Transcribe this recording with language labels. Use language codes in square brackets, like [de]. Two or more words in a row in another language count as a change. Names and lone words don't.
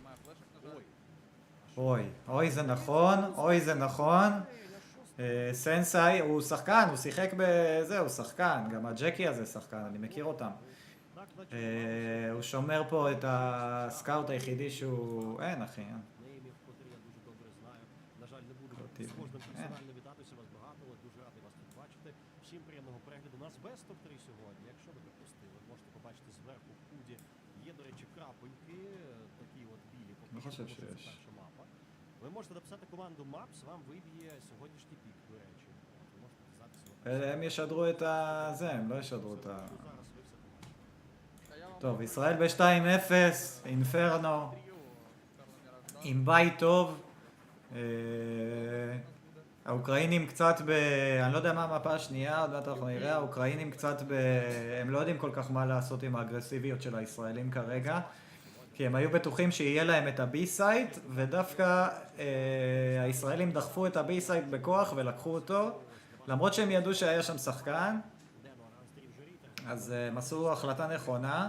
[he] אוי זה נכון. סנסאי הוא שחקן, הוא שיחק בזה, הוא שחקן. גם הג'קי הזה שחקן, אני מכיר אותם. הוא שומר פה את הסקאוט היחידי שהוא... אין אחי, אין. [uk] Всім приємного перегляду. У нас без топ-3 сьогодні. Якщо ви пропустили, можете побачити зверху в худі. Є, до речі, крапоньки, такі от білі. Поки що це перша мапа. Ви можете написати команду Maps, вам виб'є сьогоднішній пік, до речі. Ви можете дізнатися. [he] הם ישדרו את זה, הם לא ישדרו את ה... טוב, ישראל ב-2-0, אינפרנו, עם בית טוב. האוקראינים קצת אני לא יודע מה המפה השנייה, עוד מעט אנחנו נראה, האוקראינים קצת הם לא יודעים כל כך מה לעשות עם האגרסיביות של הישראלים כרגע, כי הם היו בטוחים שיהיה להם את ה-B-סייט, ודווקא הישראלים דחפו את ה-B-סייט בכוח ולקחו אותו, למרות שהם ידעו שהיה שם שחקן, אז הם עשו החלטה נכונה.